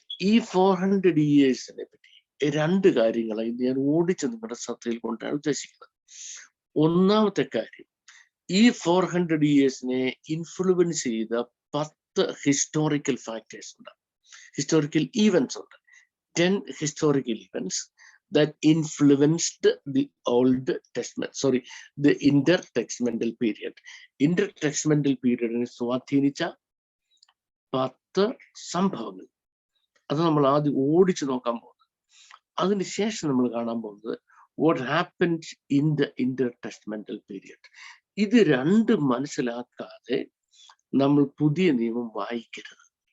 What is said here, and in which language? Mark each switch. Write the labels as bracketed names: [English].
[Malayalam] ഈ 400 yearsനെ പറ്റി രണ്ട് കാര്യങ്ങളാണ് ഇത് ഞാൻ ഓടിച്ച് നിങ്ങളുടെ ശ്രദ്ധയിൽ കൊണ്ടാണ് ഉദ്ദേശിക്കുന്നത്. ഒന്നാമത്തെ കാര്യം, ഈ 400 yearsനെ ഇൻഫ്ലുവൻസ് ചെയ്ത 10 ഹിസ്റ്റോറിക്കൽ ഫാക്ടേഴ്സ് ഉണ്ട്, ഹിസ്റ്റോറിക്കൽ ഈവൻസ് ഉണ്ട്. [English] 10 historical events that influenced the Old Testament, the intertestamental period. [Malayalam] Intertestamental period സ്വാധീനിച്ച 10 സംഭവങ്ങൾ. അത് നമ്മൾ ആദ്യം ഓടിച്ചു നോക്കാൻ പോകുന്നത്. അതിനുശേഷം നമ്മൾ കാണാൻ പോകുന്നത് [English] What happened in the intertestamental period. [Malayalam] ഇത് രണ്ടും മനസ്സിലാക്കാതെ നമ്മൾ പുതിയ നിയമം വായിക്കരുത്.